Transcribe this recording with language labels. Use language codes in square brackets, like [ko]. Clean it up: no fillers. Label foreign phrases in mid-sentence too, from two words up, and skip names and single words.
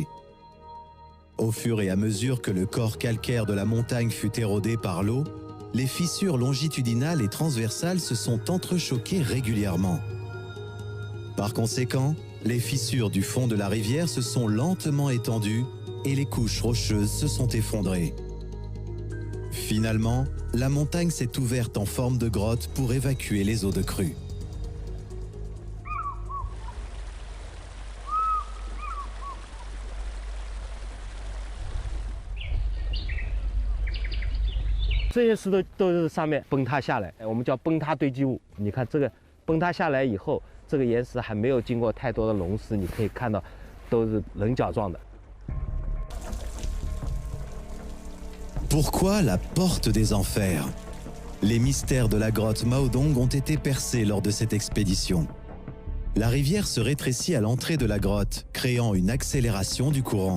[fr] Au fur et à mesure que le corps calcaire de la montagne fut érodé par l'eau, les fissures longitudinales et transversales se sont entrechoquées régulièrement. Par conséquent, les fissures du fond de la rivière se sont lentement étendues et les couches rocheuses se sont effondrées. Finalement, la montagne s'est ouverte en forme de grotte pour évacuer les eaux de crue. [zh] 这些石头都是上面崩塌下来，我们叫崩塌堆积物。你看这个崩塌下来以后，这个岩石还没有经过太多的溶蚀，你可以看到都是棱角状的。 [fr] Pourquoi la porte des enfers? Les mystères de la grotte Maodong ont été percés lors de cette expédition. La rivière se rétrécit à l'entrée de la grotte, créant une accélération du courant.